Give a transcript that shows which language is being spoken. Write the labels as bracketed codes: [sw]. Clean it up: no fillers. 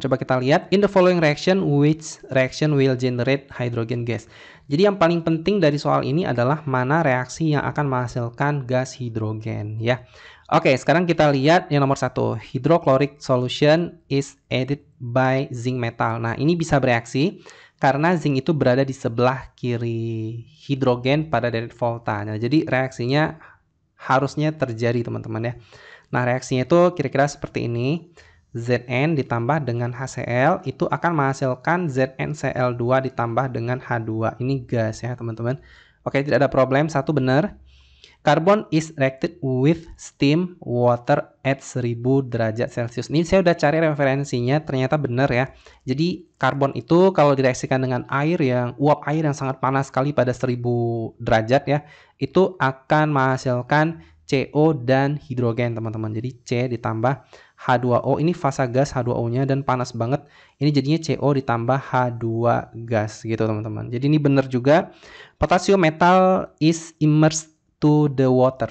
[id] Coba kita lihat, [en] in the following reaction, which reaction will generate hydrogen gas. [id] Jadi yang paling penting dari soal ini adalah mana reaksi yang akan menghasilkan gas hidrogen ya. Oke, sekarang kita lihat yang nomor 1. [en] Hydrochloric solution is added by zinc metal. [id] Nah, ini bisa bereaksi karena zinc itu berada di sebelah kiri hidrogen pada direct volta. Nah, jadi reaksinya harusnya terjadi, teman-teman ya. Nah, reaksinya itu kira-kira seperti ini. Zn ditambah dengan HCl itu akan menghasilkan ZnCl2 ditambah dengan H2. Ini gas ya, teman-teman. Oke, tidak ada problem. Satu benar. [en] Carbon is reacted with steam water at 1000 [id] derajat Celcius. Ini saya udah cari referensinya, ternyata benar ya. Jadi karbon itu kalau direaksikan dengan uap air yang sangat panas sekali pada 1000 derajat ya, itu akan menghasilkan CO dan hidrogen, teman-teman. Jadi C ditambah H2O, ini fasa gas H2O-nya dan panas banget. Ini jadinya CO ditambah H2 gas gitu, teman-teman. Jadi ini benar juga. [en] Potassium metal is immersed to the water.